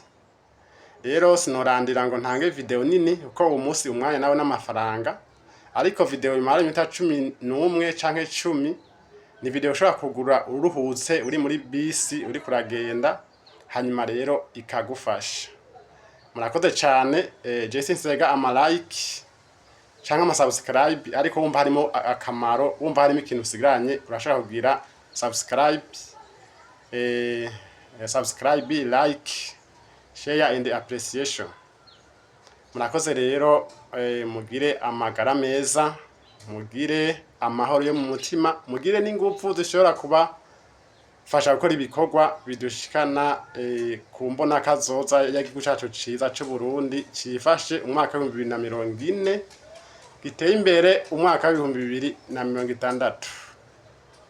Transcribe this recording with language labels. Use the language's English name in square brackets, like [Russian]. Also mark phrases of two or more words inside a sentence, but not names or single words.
[Rundi] Rero sinorandira ngo ntange video nini uko uwo munsi umwanya nawe n'amafaranga, ariko video imara iminota 11 canke 10 ni video ushobora kugura uruhutse uri muri bisi uri kuragenda, hanyuma rero ikagufasha. Murakoze cyane. Jesse nsega ama like canke ama subscribe, ariko wumva harimo akamaro, wumva harimo ikintu usigaranye, urashaka kugira subscribe, [English] like, share and appreciation. [Rundi] Murakoze rero, mugire amagara meza, mugire amahoro yo mu mutima, mugire n'ingufu dushobora kuba fasha gukora ibikorwa bidushikana ku mbona kazoza y'igihugu cyacu ciza c'u Burundi cifashe umwaka wa 2040 giteye imbere umwaka wa 2060.